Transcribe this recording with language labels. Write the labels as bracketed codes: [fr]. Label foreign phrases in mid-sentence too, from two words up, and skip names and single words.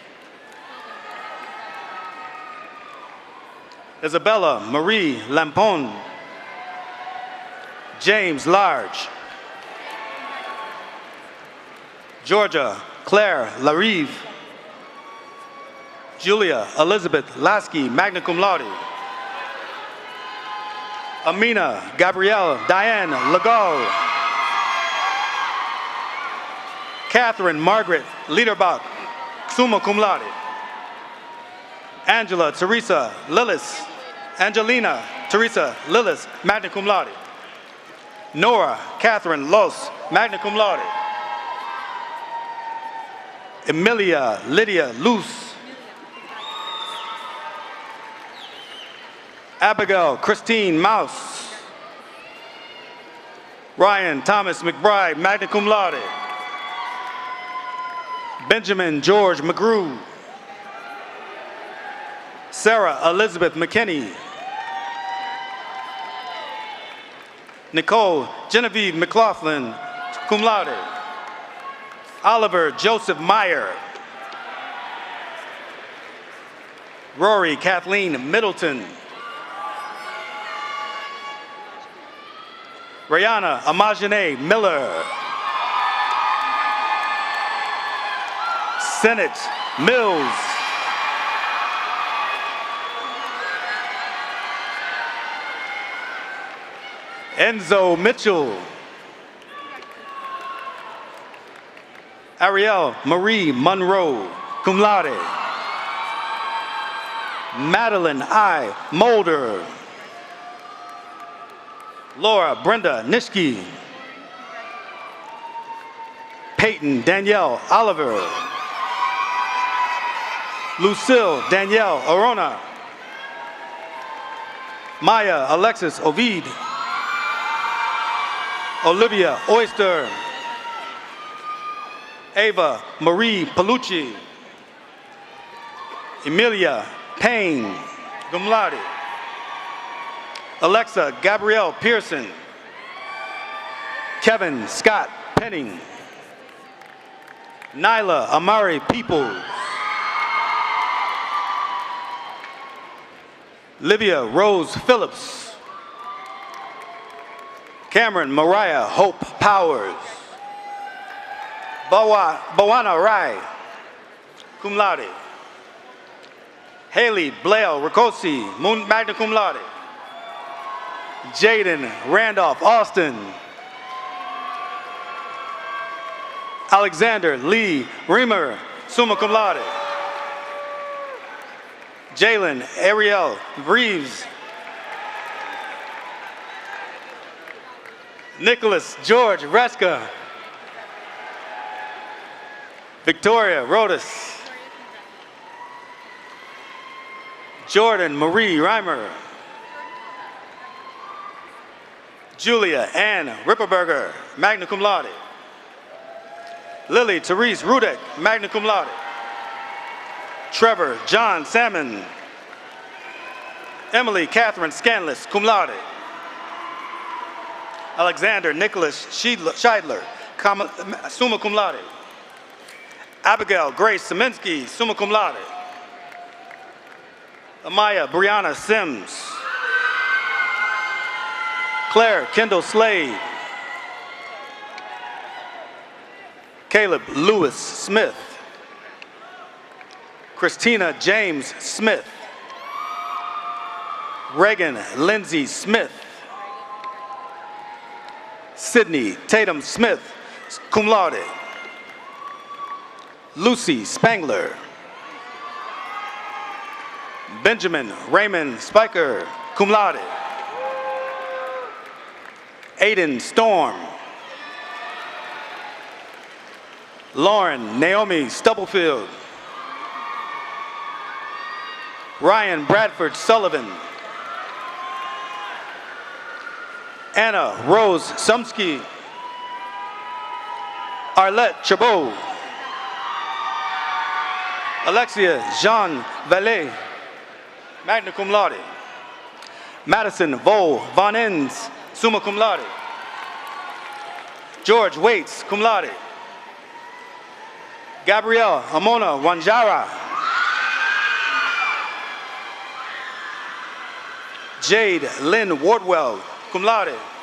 [en] Isabella Marie Lampone. James Large. Georgia Claire Larive. Julia Elizabeth Lasky, [la] magna cum laude. [en] Amina Gabrielle Diane Legault. Catherine Margaret Liederbach, [la] summa cum laude. [en] Angela Teresa Lillis. Angelina Teresa Lillis, [la] magna cum laude. [en] Nora Catherine Los, [la] magna cum laude. [en] Emilia Lydia Luce. Abigail Christine Mouse. Ryan Thomas McBride, [la] magna cum laude. [en] Benjamin George McGrew. Sarah Elizabeth McKinney. Nicole Genevieve McLaughlin, [la] cum laude. [en] Oliver Joseph Meyer. Rory Kathleen Middleton. Rihanna Amajane Miller. Sennett Mills. Enzo Mitchell. Ariel Marie Monroe, [la] cum laude. [en] Madeline I. Mulder. Laura Brenda Nishke. Peyton Danielle Oliver. Lucille Danielle Arona. Maya Alexis Ovid. Olivia Oyster. Ava Marie Palucci. Emilia Payne, [la] cum laude. [en] Alexa Gabrielle Pearson. Kevin Scott Penning. Nyla Amari Peoples. Livia Rose Phillips. Cameron Mariah Hope Powers. Bawana Rai, [la] cum laude. [en] Haley Blair Ricosi, [la] magna cum laude. [en] Jaden Randolph Austin. Alexander Lee Reamer, [la] summa cum laude. [en] Jalen Ariel Reeves. Nicholas George Reska. Victoria Rodas. Jordan Marie Reimer. Julia Ann Ripperberger, [la] magna cum laude. [en] Lily Therese Rudek, [la] magna cum laude. [en] Trevor John Salmon. Emily Catherine Scanless, [la] cum laude. [en] Alexander Nicholas Scheidler, [la] summa cum laude. [en] Abigail Grace Saminsky, [la] summa cum laude. [en] Amaya Brianna Sims. Claire Kendall Slade. Caleb Lewis Smith. Christina James Smith. Reagan Lindsay Smith. Sydney Tatum Smith, [la] cum laude. [en] Lucy Spangler. Benjamin Raymond Spiker, [la] cum laude. [en] Aiden Storm. Lauren Naomi Stubblefield. Ryan Bradford Sullivan. Anna Rose Sumsky. Arlette Chabot. Alexia Jean Valet, [la] magna cum laude. [en] Madison Vol Von Enns, [la] summa cum laude. [en] George Waits, [la] cum laude. [en] Gabrielle Amona Wanjara. Jade Lynn Wardwell, [la] cum laude.